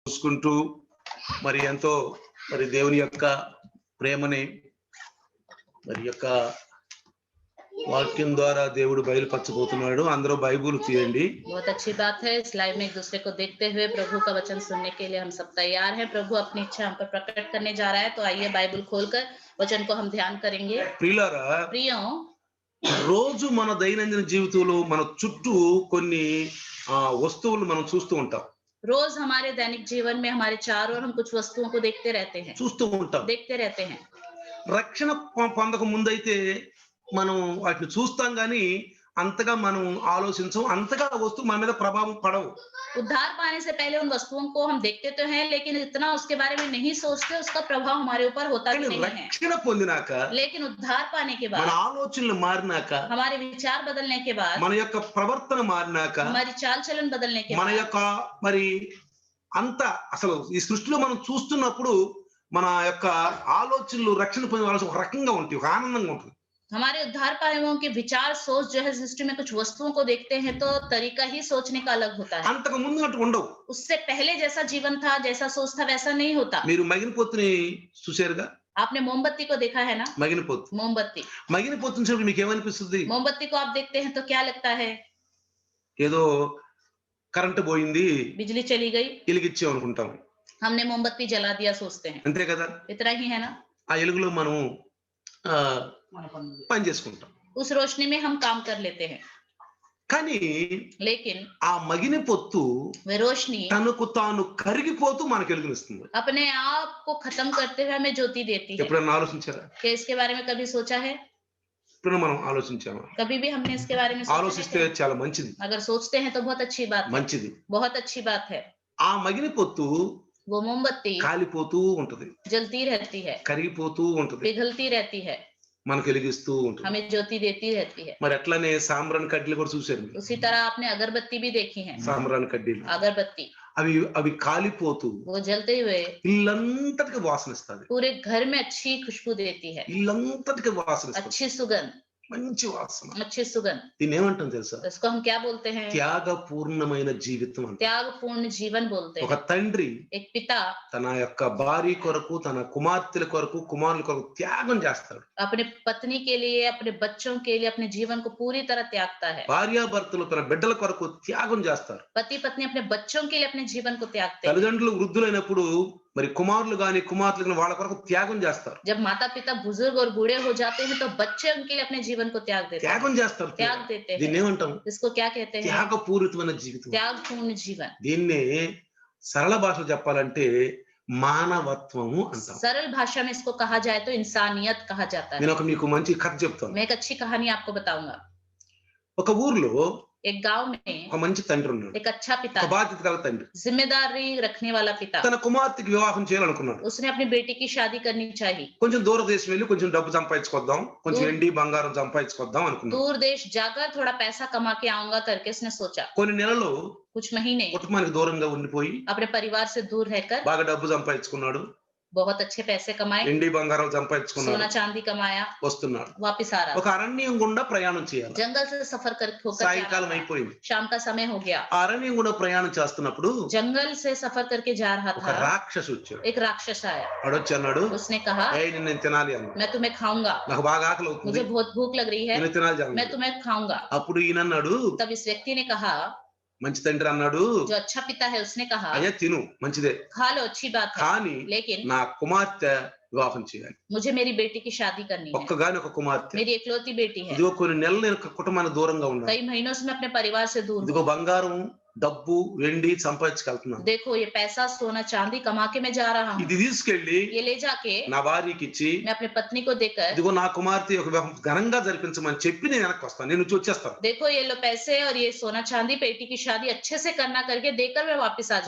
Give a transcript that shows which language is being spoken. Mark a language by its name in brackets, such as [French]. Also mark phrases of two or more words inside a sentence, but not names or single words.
[Telugu] చూసుకుంటూ మరి ఎంతో మరి దేవుని యొక్క ప్రేమని మరి యొక్క వాక్యం ద్వారా దేవుడు బయలుపరచబోతున్నాడు. అందరూ బైబిల్ తీయండి. [Hindi] बहुत अच्छी बात है। इस लाइव में एक दूसरे को देखते हुए प्रभु का वचन सुनने के लिए हम सब तैयार हैं। प्रभु अपनी इच्छा हम पर प्रकट करने जा रहा है, तो आइए बाइबल खोलकर वचन को हम ध्यान करेंगे। [Telugu] ప్రియులారా, [Hindi] प्रियों, [Telugu] రోజు మన దైనందిన జీవితంలో మన చుట్టూ కొన్ని వస్తువులు మనం చూస్తూ ఉంటాం. [Hindi] रोज हमारे दैनिक जीवन में हमारे चारों ओर हम कुछ वस्तुओं को देखते रहते हैं, [Telugu] చూస్తూ ఉంటాం. [Hindi] देखते रहते हैं। [Telugu] రక్షణ పొందక ముందైతే మనం వాటిని చూస్తాం కానీ అంతగా మనం ఆలోచించం, అంతగా వస్తువు మన మీద ప్రభావం పడవు. [Hindi] उद्धार पाने से पहले उन वस्तुओं को हम देखते तो हैं, लेकिन इतना उसके बारे में नहीं सोचते, उसका प्रभाव हमारे ऊपर होता भी नहीं है। [Telugu] రక్షణ పొందినాక, [Hindi] लेकिन उद्धार पाने के [Telugu] మన [Hindi] बाद, [Telugu] ఆలోచనలు మారినాక, [Hindi] हमारे विचार बदलने के बाद, [Telugu] మన యొక్క ప్రవర్తన మారినాక, [Hindi] हमारी चाल चलन बदलने के [Telugu] మన [Hindi] बाद, [Telugu] యొక్క మరి అంత అసలు ఈ సృష్టిలో మనం చూస్తున్నప్పుడు మన యొక్క ఆలోచనలు రక్షణ పొందిన వాళ్ళకి ఒక రకంగా ఉంటాయి, ఒక ఆనందంగా ఉంటుంది. [Hindi] हमारे उद्धार पाने वालों के विचार सोच जो है सृष्टि में कुछ वस्तुओं को देखते हैं तो तरीका ही सोचने का अलग होता है। [Telugu] అంతకు ముందు అటు ఉండవు. [Hindi] उससे पहले जैसा जीवन था, जैसा सोच था, वैसा नहीं होता। [Telugu] మీరు మగినపోతుని చూశారుగా? [Hindi] आपने मोमबत्ती को देखा है ना? [Telugu] మగినపోతు [Hindi] मोमबत्ती [Telugu] మగినపోతున్న చూసి మీకు ఏమనిపిస్తుంది? [Hindi] मोमबत्ती को आप देखते हैं तो क्या लगता है? [Telugu] ఏదో కరెంటు పోయింది, [Hindi] बिजली चली गई, [Telugu] వెలిగించాం అనుకుంటాం. [Hindi] हमने मोमबत्ती जला दिया सोचते हैं, [Telugu] అంతే కదా? [Hindi] इतना ही है ना? [Telugu] ఆ వెలుగులో మనం పని చేసుకుంటాం. [Hindi] उस रोशनी में हम काम कर लेते हैं, [Telugu] కానీ [Hindi] लेकिन [Telugu] ఆ మగిన పొత్తు [Hindi] वह रोशनी [Telugu] తనకు తాను కరిగిపోతూ మనకు వెలుగునిస్తుంది. [Hindi] अपने आप को खत्म करते हुए हमें ज्योति देती है। [Telugu] ఎప్పుడైనా ఆలోచించారా? [Hindi] क्या इसके बारे में कभी सोचा है? [Telugu] ఇప్పుడు మనం ఆలోచించామా? [Hindi] कभी भी हमने इसके बारे में सोचा है [Telugu] ఆలోచిస్తే [Hindi] क्या? [Telugu] చాలా మంచిది, [Hindi] अगर सोचते हैं तो बहुत अच्छी बात है, [Telugu] మంచిది. [Hindi] बहुत अच्छी बात है। [Telugu] ఆ మగిన పొత్తు [Hindi] वो मोमबत्ती [Telugu] కాలిపోతూ ఉంటది, [Hindi] जलती रहती है, [Telugu] కరిగిపోతూ ఉంటది, [Hindi] पिघलती रहती है, [Telugu] మనకు వెలిగిస్తూ ఉంటది. [Hindi] हमें ज्योति देती रहती है। [Telugu] మరి అట్లానే సాంబ్రాన్ కడ్డీలు కూడా చూశారు మీరు? [Hindi] उसी तरह आपने अगरबत्ती भी देखी है, [Telugu] సాంబ్రాన్ కడ్డీలు [Hindi] अगरबत्ती [Telugu] అవి అవి కాలిపోతూ [Hindi] वो जलते हुए [Telugu] ఇల్లంతటికి వాసన ఇస్తుంది. [Hindi] पूरे घर में अच्छी खुशबू देती है, [Telugu] ఇల్లంతటికి వాసన ఇస్తుంది, [Hindi] अच्छी सुगंध, [Telugu] మంచి వాసన. [Hindi] अच्छी सुगंध। [Telugu] దీన్ని ఏమంటాం తెలుసా? [Hindi] इसको हम क्या बोलते हैं? [Telugu] త్యాగపూర్ణమైన జీవితం అంట. [Hindi] त्यागपूर्ण जीवन बोलते [Telugu] ఒక [Hindi] हैं। [Telugu] తండ్రి [Hindi] एक पिता [Telugu] తన యొక్క భార్య కొరకు, తన కుమార్తెల కొరకు, కుమారుల కొరకు త్యాగం చేస్తాడు. [Hindi] अपने पत्नी के लिए, अपने बच्चों के लिए अपने जीवन को पूरी तरह त्यागता है। [Telugu] భార్యాభర్తలు తన బిడ్డల కొరకు త్యాగం చేస్తారు. [Hindi] पति पत्नी अपने बच्चों के लिए अपने जीवन को त्यागते हैं। [Telugu] తల్లిదండ్రులు వృద్ధులైనప్పుడు మరి కుమారులు గాని కుమార్తెలు గాని వాళ్ళ కొరకు త్యాగం చేస్తారు. [Hindi] जब माता पिता बुजुर्ग और बूढ़े हो जाते हैं तो बच्चे उनके लिए अपने जीवन को त्याग देते हैं, [Telugu] త్యాగం చేస్తారు. [Hindi] त्याग देते [Telugu] దీన్ని [Hindi] हैं। [Telugu] ఏమంటాం? [Hindi] इसको क्या कहते हैं? [Telugu] త్యాగపూరితమైన జీవితం. [Hindi] त्यागपूर्ण जीवन। [Telugu] దీన్ని సరళ భాషలో చెప్పాలంటే మానవత్వము అంటాం. [Hindi] सरल भाषा में इसको कहा जाए तो इंसानियत कहा जाता है। [Telugu] నేను మీకు మంచి కథ చెప్తాను. [Hindi] मैं एक अच्छी कहानी आपको बताऊंगा। [Telugu] ఒక ఊర్లో [Hindi] एक गांव में [Telugu] ఒక మంచి తండ్రి ఉన్నాడు, [Hindi] एक अच्छा पिता, [Telugu] ఒక బాధ్యత గల తండ్రి. [Hindi] जिम्मेदारी रखने वाला पिता, [Telugu] తన కుమార్తెకి వివాహం చేయాలనుకున్నాడు. [Hindi] उसने अपनी बेटी की शादी करनी चाहिए। [Telugu] కొంచెం దూర దేశం వెళ్ళి కొంచెం డబ్బు సంపాదించుకొద్దాం, కొంచెం వెండి బంగారం సంపాదించుకొద్దాం అనుకున్నాడు. [Hindi] दूर देश जाकर थोड़ा पैसा कमा के आऊंगा करके उसने सोचा। [Telugu] కొన్ని నెలలు [Hindi] कुछ महीने [Telugu] కుటుంబానికి దూరంగా ఉండిపోయి [Hindi] अपने परिवार से दूर रहकर [Telugu] బాగా డబ్బు సంపాదించుకున్నాడు, [Hindi] बहुत अच्छे पैसे कमाए, [Telugu] వెండి బంగారం సంపాదించుకున్నాడు, [Hindi] सोना चांदी कमाया, [Telugu] వస్తున్నాడు. [Hindi] वापिस आ रहा [Telugu] ఒక అరణ్యం గుండా ప్రయాణం చేయాలి. [Hindi] जंगल से सफर कर होकर जा [Telugu] సాయంకాలం [Hindi] रहा था। [Telugu] అయిపోయింది. [Hindi] शाम का समय हो गया। [Telugu] ఆ అరణ్యం గుండా ప్రయాణం చేస్తున్నప్పుడు [Hindi] जंगल से सफर करके जा रहा [Telugu] ఒక [Hindi] था, [Telugu] రాక్షసు వచ్చాడు. [Hindi] एक राक्षस आया। [Telugu] వాడొచ్చి అన్నాడు, [Hindi] उसने कहा [Telugu] నిన్ను నేను తినాలి అన్నాడు. [Hindi] मैं तुम्हें खाऊंगा, [Telugu] నాకు బాగా ఆకలి అవుతుంది, [Hindi] मुझे बहुत भूख लग रही है, [Telugu] నిన్ను తినాలి [Hindi] मैं [Telugu] అన్నాడు. [Hindi] तुम्हें खाऊंगा। [Telugu] అప్పుడు ఈయన అన్నాడు, [Hindi] तब इस व्यक्ति ने कहा, [Telugu] మంచి తండ్రి అన్నాడు, [Hindi] जो अच्छा पिता है उसने कहा, [Telugu] అయ్యా తిను మంచిదే, [Hindi] खा लो अच्छी बात है, [Telugu] కానీ [Hindi] लेकिन [Telugu] నా కుమార్తె వివాహం చేయాలి. [Hindi] मुझे मेरी बेटी की शादी करनी है। [Telugu] ఒక్కగాని ఒక కుమార్తె. [Hindi] मेरी एकलौती बेटी है। [Telugu] ఇదిగో కొన్ని నెలలు నేను కుటుంబానికి దూరంగా ఉన్నాను. [Hindi] कई महीनों से मैं अपने परिवार से दूर [Telugu] ఇదిగో [Hindi] हूँ। [Telugu] బంగారం డబ్బు వెండి సంపాదించుకెళ్తున్నాను. [Hindi] देखो ये पैसा सोना चांदी कमा के मैं जा रहा हूँ। [Telugu] ఇది తీసుకెళ్లి [Hindi] ये ले जाके [Telugu] నా భార్యకి ఇచ్చి, [Hindi] मैं अपने पत्नी को देकर, [Telugu] ఇదిగో నా కుమార్తె ఒక వివాహం ఘనంగా జరిపించమని చెప్పి నేను వెనక్కి వస్తాను, నేను నుంచి వచ్చేస్తాను. [Hindi] देखो ये लो पैसे और ये सोना चांदी बेटी की शादी अच्छे से करना करके देकर मैं वापस आ